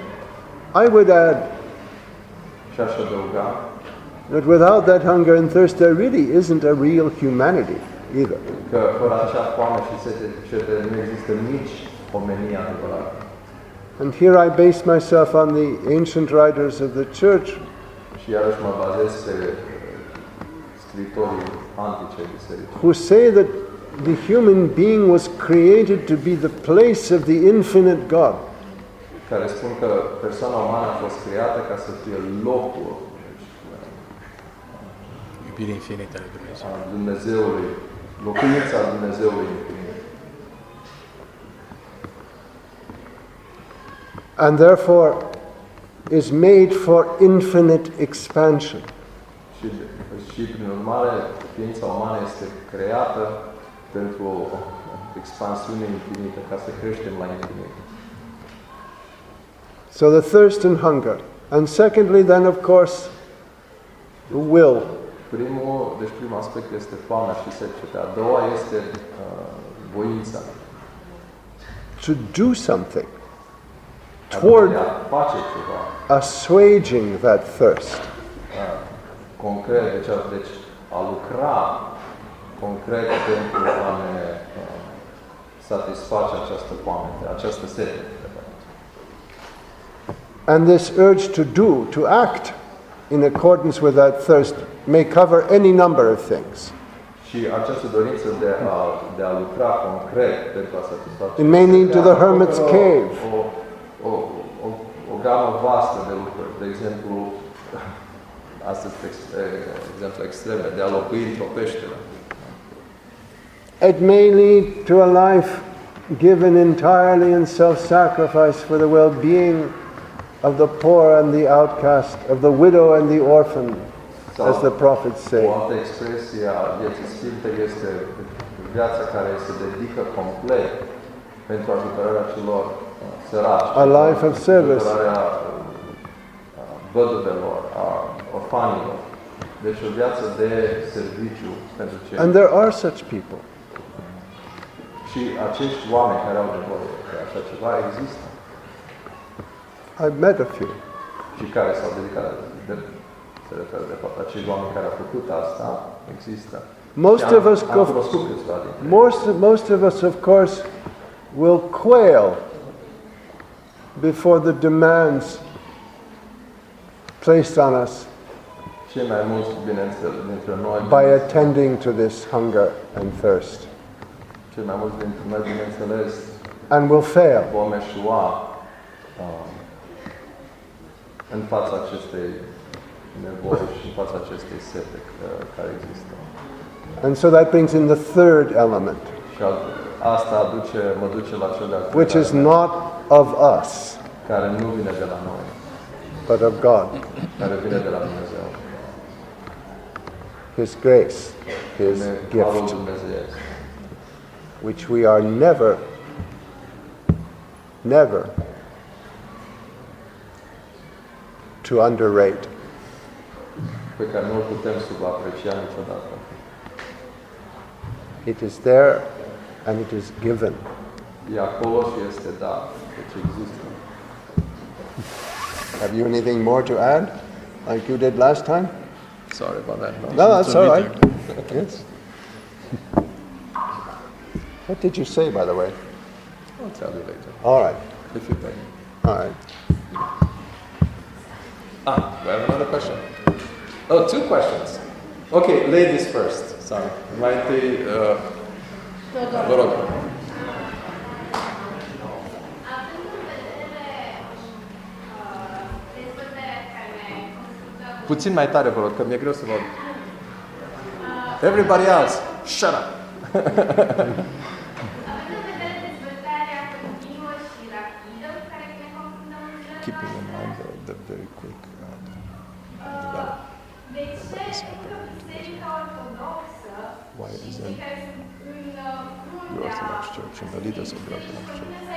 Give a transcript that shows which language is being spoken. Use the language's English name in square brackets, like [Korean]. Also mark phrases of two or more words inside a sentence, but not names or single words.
[English] I would add [Romanian] Și aș adăuga [English] that without that hunger and thirst, there really isn't a real humanity either. [Romanian] că fără acea foame și sete nu există nici omenia adevărată. [English] And here I base myself on the ancient writers of the church, [Romanian] Și iarăși mă bazez pe scritorii antice biserici, [English] who say that the human being was created to be the place of the infinite God. [Romanian] care spun că persoana umană a fost creată ca să fie locul Iubirea infinită lui Dumnezeu. a Dumnezeului, locuința Dumnezeului infinit. [English] And therefore is made for infinite expansion. [Romanian] Și prin urmare, ființa umană este creată pentru o expansiune infinită, ca să creștem la infinit. [English] So the thirst and hunger. And secondly, then of course, the will. [Romanian] Primul aspect este foamea și seceta. A doua este voința. [English] To do something toward [Romanian] face ceva. [English] assuaging that thirst. [Romanian] Concret, deci a lucra concret pentru a ne satisface această foame, această sete. [English] And this urge to do, to act in accordance with that thirst may cover any number of things. [Romanian] Și această dorință de a lucra concret pentru a satisface. [English] It may lead to the hermit's cave. [Romanian] O gamă vastă de lucruri. De exemplu, astea sunt exemple extreme, de a locui într-o peșteră. [English] It may lead to a life given entirely in self-sacrifice for the well-being of the poor and the outcast, of the widow and the orphan, as the prophets say. [Romanian] O altă expresie a vieții sfinte este viața care se dedică complet pentru ajutorarea celor săraci. [English] A life of service. [Romanian] Ajutorarea văduvelor, a orfanilor. Deci o viață de serviciu pentru cei. [English] And there are such people. [Romanian] Și acești oameni care au nevoie de așa ceva există. [English] I've met a few. [Romanian] Și care s-au dedicat se referă de fapt acești oameni care au făcut asta, există. [English] Most of us, of course, will quail before the demands placed on us [Romanian] Cei mai mulți, bineînțeles, dintre noi, [English] by attending to this hunger and thirst, [Romanian] cei mai mulți dintre noi, bineînțeles, [English] and will fail. [Romanian] vom eșua în fața acestei nevoi și în fața acestei sete care există. [English] And so that brings in the third element, [Romanian] Și asta mă duce la cel de-al [English] which is [Romanian] treilea, [English] not of us, [Romanian] care nu vine de la noi, [English] but of God. [Romanian] care vine de la Dumnezeu. [English] His grace, His [Romanian] Harul [English] gift, [Romanian] dumnezeiesc, [English] which we are never to underrate. [Romanian] pe care nu-l putem subaprecia niciodată. [English] It is there and it is given. [Romanian] E acolo și este dat, deci există. [English] Have you anything more to add, like you did last time? Sorry about that. No, that's all right. Yes. What did you say, by the way? I'll tell you later, All right. if you pay. All right. We have another question. Oh, two questions. Okay, ladies first. Sorry. [Romanian] Mai întâi, vă rog. Puțin mai tare, vă rog, că mi-e greu să vă aud. [English] Everybody else, shut up! Keeping in mind the very quick why isn't the Orthodox Church and the leaders of the Orthodox Church?